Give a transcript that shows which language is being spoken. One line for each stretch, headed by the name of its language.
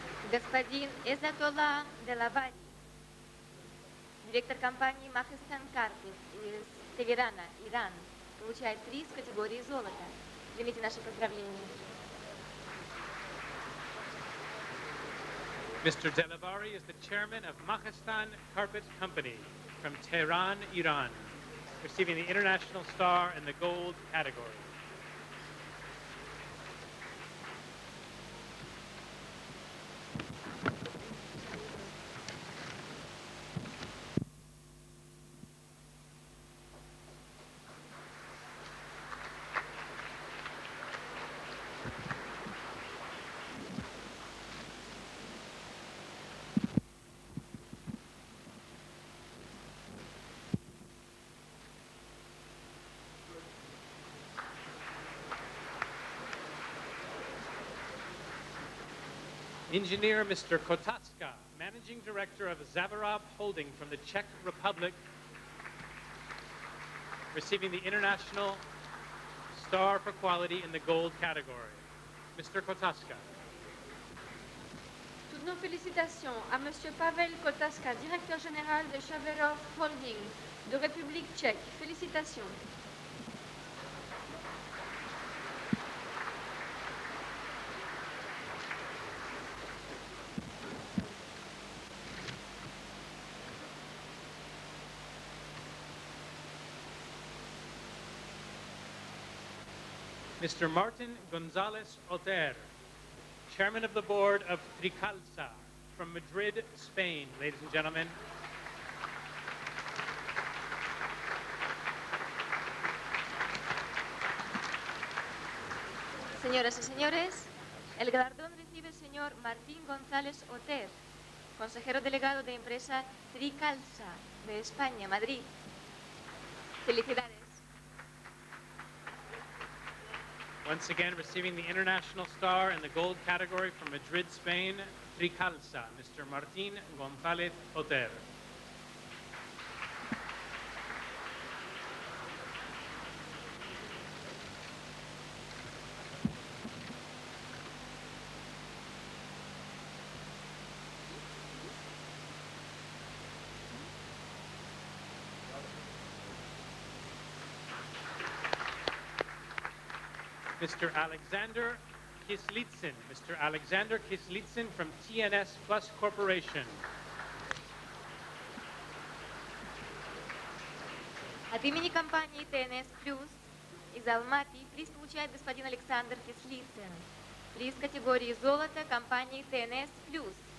Russian: Господин Эзатолла Делавари, директор компании Mahestan Carpet из Тегерана, Иран, получает приз в категории золота. Примите наши поздравления.
English: Mr. Delavari is the chairman of Mahestan Carpet Company from Tehran, Iran, receiving the International Star in the Gold category. Engineer Mr. Kotaska, Managing Director of Zavarov Holding from the Czech Republic, receiving the International Star for Quality in the Gold category. Mr. Kotaska.
French: Toutes nos félicitations à Monsieur Pavel Kotaska, directeur général de Zavarov Holding de République tchèque. Félicitations.
English: Mr. Martin Gonzalez Oter, Chairman of the Board of Tricalsa from Madrid, Spain, ladies and gentlemen.
Spanish: Señoras y señores, el galardón recibe el señor Martín González Oter, consejero delegado de empresa Tricalsa de España, Madrid. Felicidades.
English: Once again, receiving the International Star in the Gold category from Madrid, Spain, Tricalsa, Mr. Martín González Oter. Mr. Alexander Kislitsyn. Mr. Alexander Kislitsyn from TNS Plus Corporation.
Russian: От имени компании ТНС Плюс из Алматы приз получает господин Александр Кислицын. Приз категории золота компании ТНС Плюс.